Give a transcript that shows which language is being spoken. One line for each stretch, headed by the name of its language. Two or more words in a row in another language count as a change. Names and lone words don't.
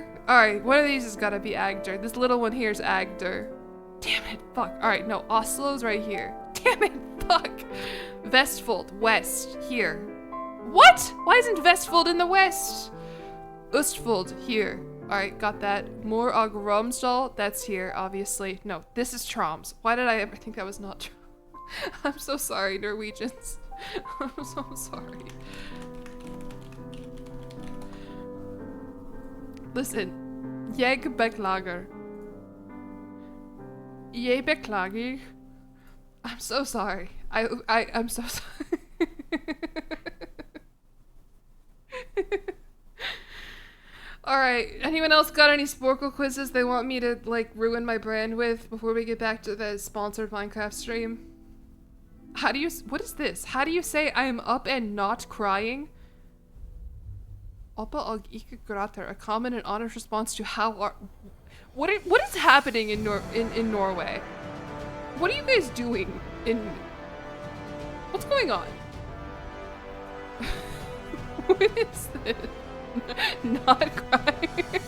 English: Alright, one of these has gotta be Agder. This little one here is Agder. Damn it, fuck. Alright, no, Oslo's right here. Damn it, fuck. Vestfold, west, here. What? Why isn't Vestfold in the west? Østfold, here. Alright, got that. Mor og Romsdal, that's here, obviously. No, this is Troms. Why did I ever think that was not Troms? I'm so sorry, Norwegians. I'm so sorry. Listen.
Norwegian: Jeg beklager. Jeg beklager.
English: I'm so sorry. I'm so sorry. Alright, anyone else got any Sporkle quizzes they want me to, like, ruin my brand with before we get back to the sponsored Minecraft stream? How do you, what is this? How do you say I am up and not crying?
Norwegian: Oppe og ikke gråter,
English: a common and honest response to how are... What is happening in Norway? What are you guys doing in... What's going on? What is this? Not crying.